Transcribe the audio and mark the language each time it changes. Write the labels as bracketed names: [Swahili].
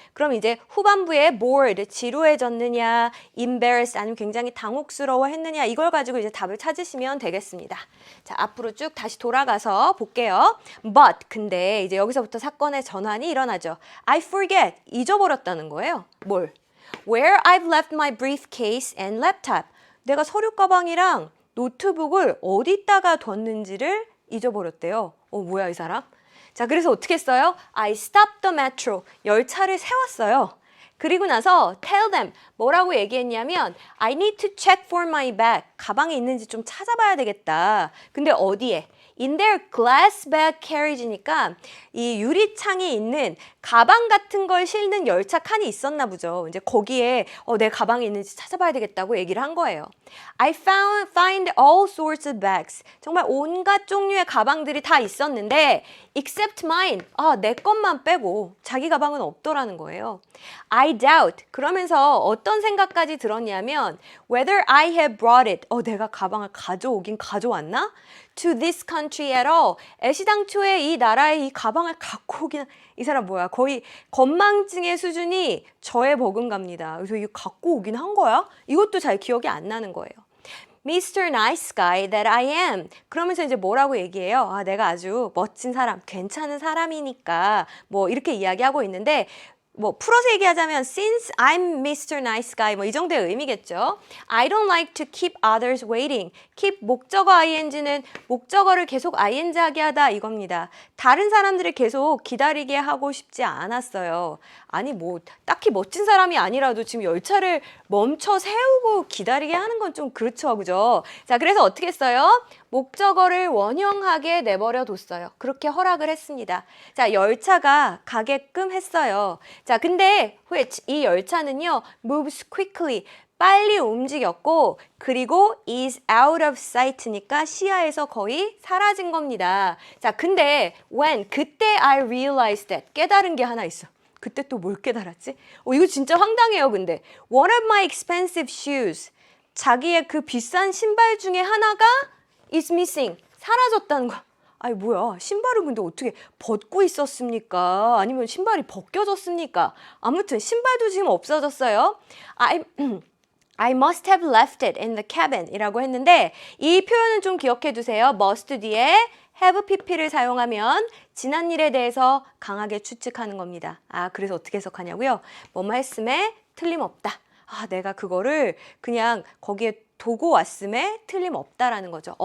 [Korean] 그럼 이제 후반부에 bored, 지루해졌느냐, embarrassed, 아니면 굉장히 당혹스러워했느냐, 이걸 가지고 이제 답을 찾으시면 되겠습니다. 자, 앞으로 쭉 다시 돌아가서 볼게요. But, 근데 이제 여기서부터 사건의 전환이 일어나죠. [English] I forget, [Korean] 잊어버렸다는 거예요. 뭘? [English] Where I've left my briefcase and laptop. [Korean] 내가 서류 가방이랑 노트북을 어디다가 뒀는지를 잊어버렸대요. 뭐야 이 사람? 자, 그래서 어떻게 했어요? [English] I stopped the metro. [Korean] 열차를 세웠어요. 그리고 나서 [English] tell them, [Korean] 뭐라고 얘기했냐면 [English] I need to check for my bag. [Korean] 가방에 있는지 좀 찾아봐야 되겠다. 근데 어디에? [English] In their glass bag carriage [Korean] 니까 이 유리창이 있는 가방 같은 걸 실는 열차 칸이 있었나 보죠. 이제 거기에 내 가방에 있는지 찾아봐야 되겠다고 얘기를 한 거예요. [English] I find all sorts of bags. [Korean] 정말 온갖 종류의 가방들이 다 있었는데 [English] except mine. [Korean] 내 것만 빼고 자기 가방은 없더라는 거예요. [English] I doubt. [Korean] 그러면서 어떤 생각까지 들었냐면 [English] whether I have brought it. [Korean] 내가 가방을 가져오긴 가져왔나? [English] To this country at all. [Korean] 애시당초에 이 나라에 이 가방을 갖고 오긴, 이 사람 뭐야? 거의 건망증의 수준이 저에 버금갑니다. 그래서 이거 갖고 오긴 한 거야? 이것도 잘 기억이 안 나는 거예요. [English] Mr. Nice Guy that I am. [Korean] 그러면서 이제 뭐라고 얘기해요? 내가 아주 멋진 사람, 괜찮은 사람이니까 뭐 이렇게 이야기하고 있는데 뭐 풀어서 얘기하자면 [English] since I'm Mr. Nice Guy [Korean] 뭐 이 정도의 의미겠죠. [English] I don't like to keep others waiting. [Korean] keep 목적어 ing는 목적어를 계속 ing 하게 하다 이겁니다. 다른 사람들을 계속 기다리게 하고 싶지 않았어요. 아니 뭐 딱히 멋진 사람이 아니라도 지금 열차를 멈춰 세우고 기다리게 하는 건 좀 그렇죠, 그죠? 자, 그래서 어떻게 했어요? 목적어를 원형하게 내버려 뒀어요. 그렇게 허락을 했습니다. 자, 열차가 가게끔 했어요. 자, 근데 which 이 열차는요, [English] moves quickly. [Korean] 빨리 움직였고 그리고 [English] is out of sight [Korean] 니까 시야에서 거의 사라진 겁니다. 자, 근데 when 그때 [English] I realized that [Korean] 깨달은 게 하나 있어. 그때 또 뭘 깨달았지? 이거 진짜 황당해요. 근데 [English] one of my expensive shoes [Korean] 자기의 그 비싼 신발 중에 하나가 [English] is missing [Korean] 사라졌다는 거. 아니 뭐야, 신발을 근데 어떻게 벗고 있었습니까? 아니면 신발이 벗겨졌습니까? 아무튼 신발도 지금 없어졌어요. [English] I must have left it in the cabin [Korean] 이라고 했는데 이 표현은 좀 기억해 두세요. must 뒤에 have pp를 사용하면 지난 일에 대해서 강하게 추측하는 겁니다. 그래서 어떻게 해석하냐고요? 뭐뭐 했음에 틀림없다. 내가 그거를 그냥 거기에 두고 왔음에 틀림없다라는 거죠.